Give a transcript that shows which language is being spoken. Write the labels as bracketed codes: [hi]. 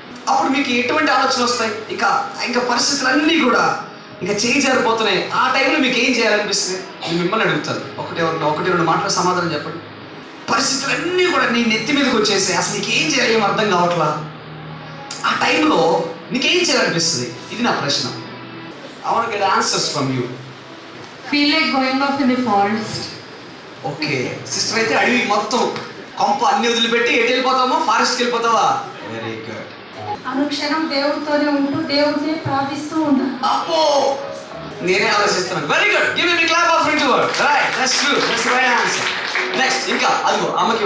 [te] అప్పుడు మీకు ఎటువంటి ఆలోచనలు వస్తాయి? ఇంకా పరిస్థితులన్నీ కూడా ఇంకా చేజారిపోతున్నాయి. ఆ టైంలో మీకు ఏం చేయాలనిపిస్తుంది? నేను మిమ్మల్ని అడుగుతాను. ఒకటి రెండు మాటల సమాధానం చెప్పండి. పరిస్థితులన్నీ కూడా నీ నెత్తి మీదకి వచ్చేసి అసలు నీకు ఏం చేయాలి ఏం అర్థం కావట్లా. ఆ టైంలో నీకేం చేయాలనిపిస్తుంది? ఇది నా ప్రశ్న. [en] I want to get answers from you. Feel like going off in the forest. [te] Okay, sister అయితే అడవి మొత్తం కొంప అన్ని వదిలిపెట్టి ఎటు వెళ్ళిపోతామో? ఫారెస్ట్కి వెళ్ళిపోతావా? Very good. అనుక్షణం దేవుడితోనే ఉంటూ దేవుడిని ప్రార్థిస్తూ ఉంటాను. అబ్బో, నేనే ఆలోచిస్తున్నాను. Very good. [en] Give me clap of introvert. Right, that's true. That's right answer. [te] Next ఇంకా అదిగో అమ్మకి